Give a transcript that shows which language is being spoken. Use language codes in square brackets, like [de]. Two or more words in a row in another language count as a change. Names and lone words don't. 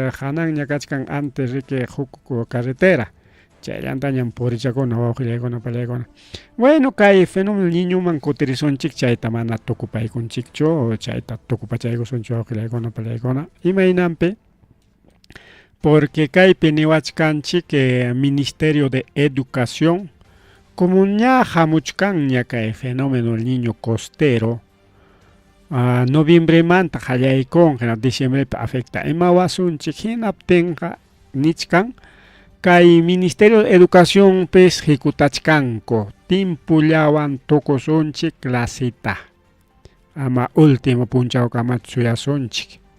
[qu] riki huk carretera chayllantañan purichakuna wawqilaykuna pallaykuna bueno kay fenómeno niñoman kutirisunchik chayta mana tukupaykunchikchu chayta tukupachaykusunchik wawqilaykuna pallaykuna imaynanpi porque kaypi niwachkanchik Ministerio de Educación como ña hamuchkanña kay fenómeno el niño costero noviembre manta hallaykun diciembrepi afecta ima wasunchik hinaptinqa nichkan kay Ministerio de Educación pes jikutachkanku timpullawan tukusunchik clasita ama último punchawkamanta suyasunchik